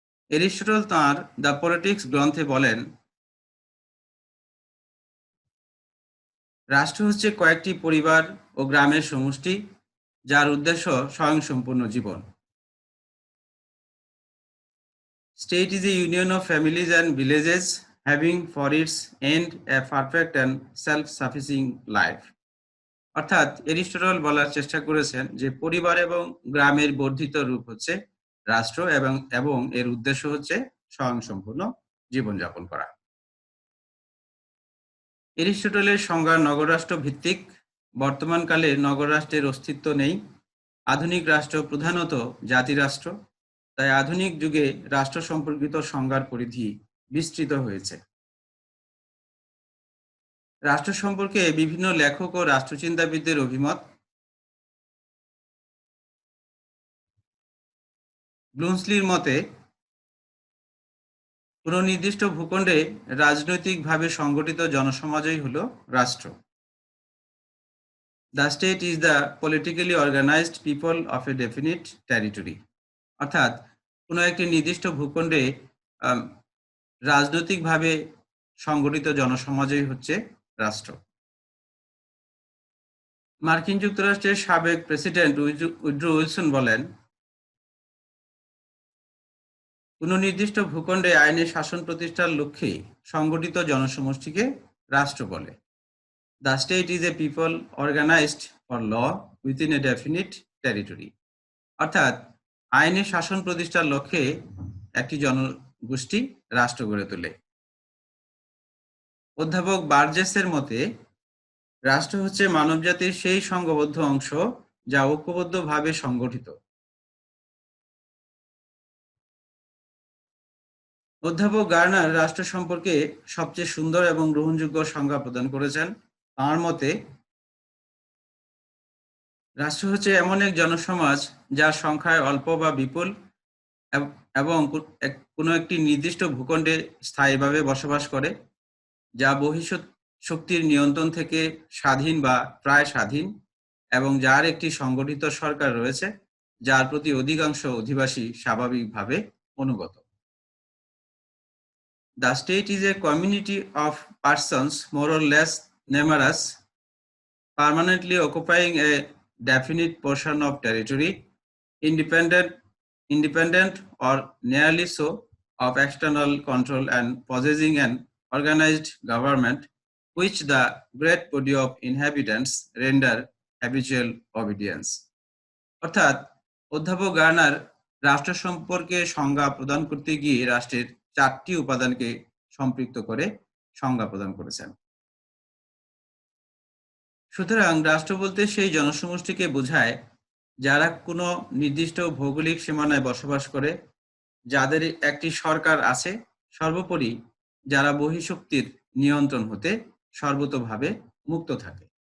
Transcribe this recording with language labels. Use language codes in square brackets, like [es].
[bn] Aristotle তাঁর the politics গ্রন্থে বলেন, রাষ্ট্র হচ্ছে কয়েকটি পরিবার ও গ্রামের সমষ্টি যার উদ্দেশ্য স্বয়ংসম্পূর্ণ জীবন। [en] State is a union of families and villages having for its end a perfect and self-sufficing life. [bn] অর্থাৎ এরিস্টটল বলার চেষ্টা করেছেন যে পরিবার এবং গ্রামের বর্ধিত রূপ হচ্ছে রাষ্ট্র এবং এর উদ্দেশ্য হচ্ছে স্বয়ংসম্পূর্ণ জীবনযাপন করা। এরিস্টটলের সংজ্ঞা নগররাষ্ট্র ভিত্তিক। বর্তমানকালে নগররাষ্ট্রের অস্তিত্ব নেই। আধুনিক রাষ্ট্র প্রধানত জাতিরাষ্ট্র। তাই আধুনিক যুগে রাষ্ট্র সম্পর্কিত সংজ্ঞার পরিধি বিস্তৃত হয়েছে। রাষ্ট্র সম্পর্কে বিভিন্ন লেখক ও রাষ্ট্রচিন্তাবিদদের অভিমত। ব্লুমসলির মতে, কোনো নির্দিষ্ট ভূখণ্ডে রাজনৈতিকভাবে সংগঠিত জনসমাজই হলো রাষ্ট্র। [en] The state is the politically organized people of a definite territory. [bn] অর্থাৎ কোনো একটি নির্দিষ্ট ভূখণ্ডে রাজনৈতিকভাবে সংগঠিত জনসমাজই হচ্ছে রাষ্ট্র। মার্কিন যুক্তরাষ্ট্রের সাবেক প্রেসিডেন্ট উইড্রো উইলসন বলেন, কোনো নির্দিষ্ট ভূখণ্ডে আইনের শাসন প্রতিষ্ঠার লক্ষ্যে সংগঠিত জনসমষ্টিকে রাষ্ট্র বলে। [en] The state is a people organized for law within a definite territory. [bn] অর্থাৎ আইনের শাসন প্রতিষ্ঠার লক্ষ্যে একটি জনগোষ্ঠী রাষ্ট্র গড়ে তোলে। অধ্যাপক বার্জেসের মতে রাষ্ট্র হচ্ছে মানবজাতির সেই সংঘবদ্ধ অংশ যা ঐক্যবদ্ধভাবে সংগঠিত। অধ্যাপক গার্নার রাষ্ট্র সম্পর্কে সবচেয়ে সুন্দর এবং গ্রহণযোগ্য সংজ্ঞা প্রদান করেছেন। তাঁর মতে রাষ্ট্র হচ্ছে এমন এক জনসমাজ যার সংখ্যায় অল্প বা বিপুল এবং কোনো একটি নির্দিষ্ট ভূখণ্ডে স্থায়ীভাবে বসবাস করে, যা বহিঃশক্তির নিয়ন্ত্রণ থেকে স্বাধীন বা প্রায় স্বাধীন, এবং যার একটি সংগঠিত সরকার রয়েছে যার প্রতি অধিকাংশ অধিবাসী স্বাভাবিকভাবে অনুগত। [en] The state is a community of persons more or less numerous, permanently occupying a definite portion of territory, independent or nearly so of external control, and possessing an organized government which the great body of inhabitants render habitual obedience. [bn] অর্থাৎ অধ্যাপক Garner রাষ্ট্র সম্পর্কে সংজ্ঞা প্রদান করতে গিয়ে রাষ্ট্রের 4টি উপাদানকে সম্পৃক্ত করে সংজ্ঞা প্রদান করেছেন। সুতরাং রাষ্ট্র বলতে সেই জনসমষ্টিকে বোঝায় যারা কোনো নির্দিষ্ট ভৌগোলিক সীমানায় বসবাস করে, যাদের একটি সরকার আছে, সর্বোপরি যারা বহিঃশক্তির নিয়ন্ত্রণ হতে সর্বতোভাবে মুক্ত থাকে।